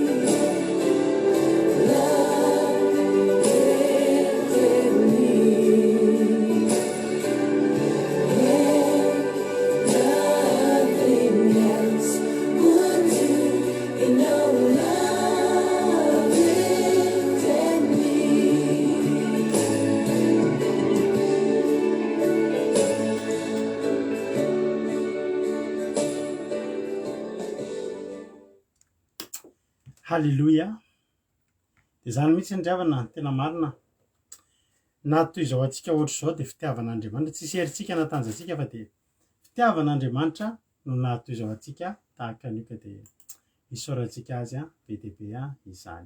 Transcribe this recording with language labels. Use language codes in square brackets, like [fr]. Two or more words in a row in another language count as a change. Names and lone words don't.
[en] Love lifted me. When nothing else would do, you know, love lifted me. [mg] Halleloia. Dia zany mihitsy ndriavana tena marina na toy izao antsika ohatry izao dia fitiavan'Andriamanitra, tsy herintsika na tanjantsika fa dia fitiavan'Andriamanitra no nahatoy izao antsika tahaka anio ka dia isaorantsika azy be dia be izany.